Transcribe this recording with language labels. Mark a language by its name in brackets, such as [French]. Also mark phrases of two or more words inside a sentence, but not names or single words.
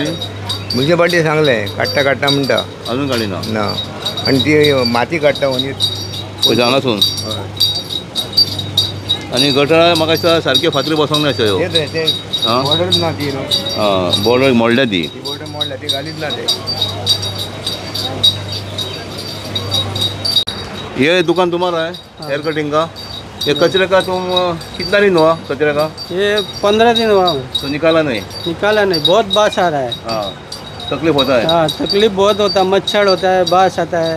[Konkani] म्युन्सिपाल्टी सांगलें काडटा म्हणटा. अजून काडिना. ना आनी ती माती काडटा म्हणजे पळय हांगासून. आनी गटरा म्हाका दिसता सारके फातरी बसोंक ना ह्यो. आं? बॉर्डरच ना ती न्हू. बॉर्डर मोडल्या ती. बॉर्डर मोडल्या ती घालीत ना ते. [Hindi] ये दुकान तुम्हारा है [English] hair cutting [Hindi] का? ये कचरे का तुम कितना दिन हुआ कचरे का? ये 15 दिन हुआ हूँ, तो निकाला नहीं? निकाला नहीं, बहुत बास आ रहा है। हाँ तकलीफ होता है। हाँ तकलीफ बहुत होता है, मच्छर होता है, बास आता है।